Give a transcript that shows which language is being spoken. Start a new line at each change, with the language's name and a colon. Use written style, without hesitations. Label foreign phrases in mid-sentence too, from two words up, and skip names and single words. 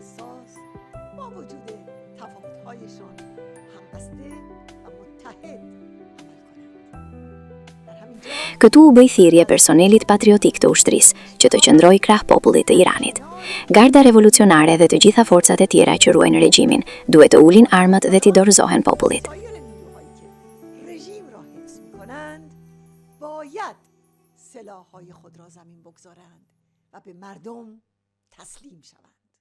Albanian: Këtu u bëj thirrje personelit patriotik të ushtrisë, që të qëndrojë krah popullit të Iranit. Garda revolucionare dhe të gjitha forcat e tjera që ruajnë regjimin duhet të ulin armët dhe t'i dorëzohen popullit.
Persian: باید سلاح‌های خود را زمین بگذارند و به مردم تسلیم شوند.